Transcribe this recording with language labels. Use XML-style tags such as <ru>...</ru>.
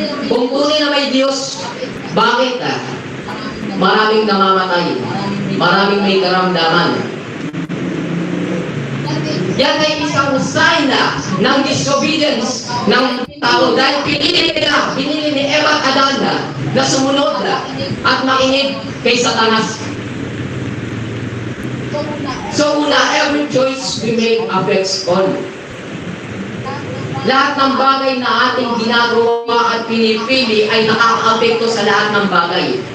<tl>Kung tunay na may Diyos, bakit maraming namamatay, maraming may karamdaman? Yan ay isang sign ng disobedience ng tao dahil pinili ni Eva at Adan na sumunod at makinig kay Satanas. So una,</tl> <en>every choice we make affects all.</en> <tl>Lahat ng bagay na ating ginagawa at pinipili ay nakaka-apekto sa lahat ng bagay.</tl>